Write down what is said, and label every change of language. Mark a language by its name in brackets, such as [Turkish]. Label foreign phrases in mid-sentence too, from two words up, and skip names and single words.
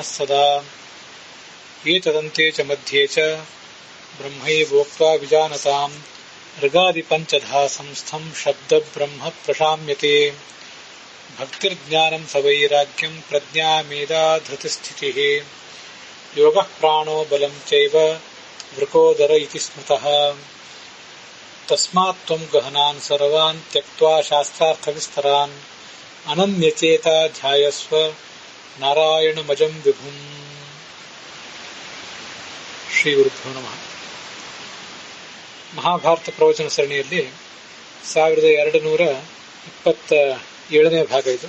[Sanskrit] सदा एतदन्ते च मध्ये च ब्रह्मैवोक्त्वा विजानताम् ऋगादि पञ्चधा संस्थम् शब्द ब्रह्म प्रशाम्यते भक्तिर्ज्ञानम् सवैराग्यम् प्रज्ञा मेधा धृतिस्थितिः योगः प्राणो बलम् चैव वृकोदर इति स्मृतः तस्मात् त्वम् गहनान् सर्वान् त्यक्त्वा शास्त्रार्थविस्तरान् अनन्यचेता ध्यायस्व नारायणमजम् विभुम्. श्री गुरुभ्यो नमः. [Kannada] ಮಹಾಭಾರತ ಪ್ರವಚನ ಸರಣಿಯಲ್ಲಿ 1227ನೇ ಭಾಗ ಇದು.